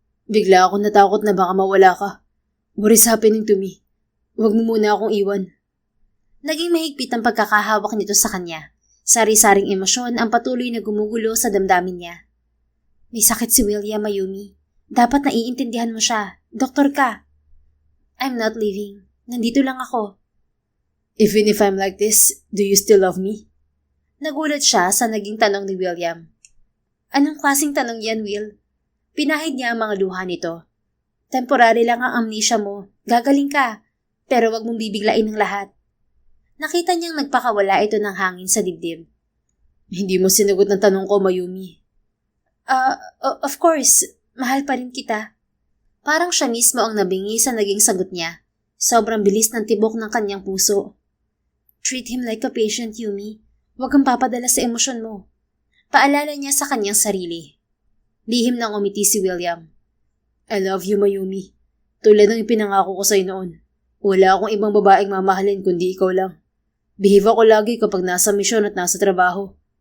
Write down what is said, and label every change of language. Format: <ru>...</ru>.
<tl>Bigla ako natakot na baka mawala ka.</tl> <en>What is happening to me?</en> <tl>Huwag mo muna akong iwan. Naging mahigpit ang pagkakahawak nito sa kanya. Sari-saring emosyon ang patuloy na gumugulo sa damdamin niya. May sakit si William, Mayumi. Dapat naiintindihan mo siya. Doktor ka.</tl> <en>I'm not leaving.</en> <tl>Nandito lang ako.</tl> <en>Even if I'm like this, do you still love me?</en> <tl>Nagulat siya sa naging tanong ni William. Anong klaseng tanong yan, Will? Pinahid niya ang mga luha nito. Temporary lang ang amnesia mo. Gagaling ka. Pero wag mong bibiglain ng lahat. Nakita niyang nagpakawala ito ng hangin sa dibdib. Hindi mo sinagot ng tanong ko, Mayumi.</tl> <en>Of course.</en> <tl>Mahal pa rin kita. Parang siya mismo ang nabingi sa naging sagot niya. Sobrang bilis ng tibok ng kanyang puso.</tl> <en>Treat him like a patient, Yumi.</en> <tl>Huwag kang papadala sa emosyon mo. Paalala niya sa kanyang sarili. Lihim nang umiti si William.</tl> <en>I love you, Mayumi.</en> <tl>Tulad ng ipinangako ko sa'yo noon. Wala akong ibang babaeng mamahalin kundi ikaw lang. Behave ako lagi kapag nasa misyon at nasa trabaho.</tl>